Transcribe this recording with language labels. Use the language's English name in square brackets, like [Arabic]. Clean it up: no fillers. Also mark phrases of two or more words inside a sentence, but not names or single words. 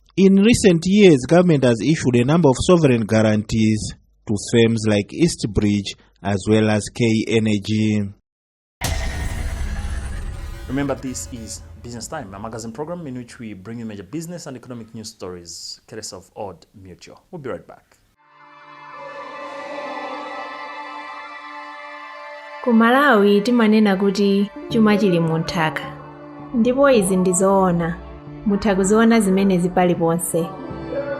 [English] In recent years, government has issued a number of sovereign guarantees to firms like East Bridge as well as K Energy. Remember, this is Business Time, a magazine program in which we bring you major business and economic news stories, courtesy of Odd Mutual. We'll be right back. [Nyanja] Ku Malawi timanena kuti chuma chili munthaka, ndipo izi ndizoona, mutha kuziona zimene zipali ponse.